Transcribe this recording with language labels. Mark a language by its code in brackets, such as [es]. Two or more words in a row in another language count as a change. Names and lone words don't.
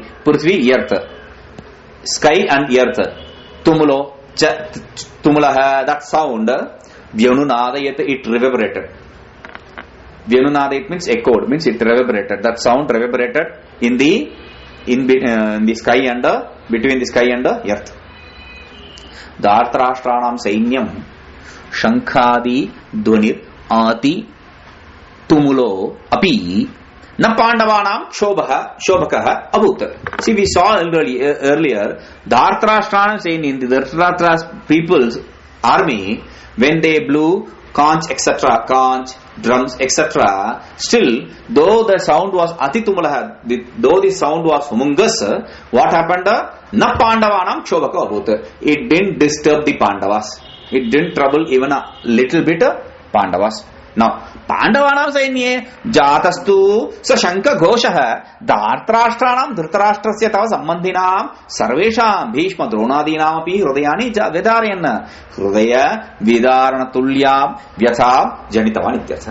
[en] Prithvi, earth. Sky and earth. [sa] Tumulo, Tumulaha, [en] that sound. Vyanunadayat, it reverberated. Vyanunadayat means echoed, means it reverberated. That sound reverberated in the in the sky and between the sky and the earth. [sa] Dhartarashtraanam sainyam shankhadi dvanir ati tumulo api na pandavanam shobhakah abut. [en] See, we saw earlier [sa] Dhartarashtraanam sainyam, [en] the Dhritarashtra's people's army, when they blew conch, etc., conch, drums, etc., still, though the sound was atitumulaha, though the sound was humongous, what happened? [sa] Na pandavanam shobhaka abhut. [en] It didn't disturb the Pandavas. It didn't trouble even a little bit Pandavas. Now, [sa] Pandavanam sainye jatastu sa shankha ghoshaha dhartarashtraanam dhritarashtrasya tava sambandhinam sarvesham bhishma dronadinam api hridayani vedarayan hridaya vidaranatulyam vyatham janitavan ityartha.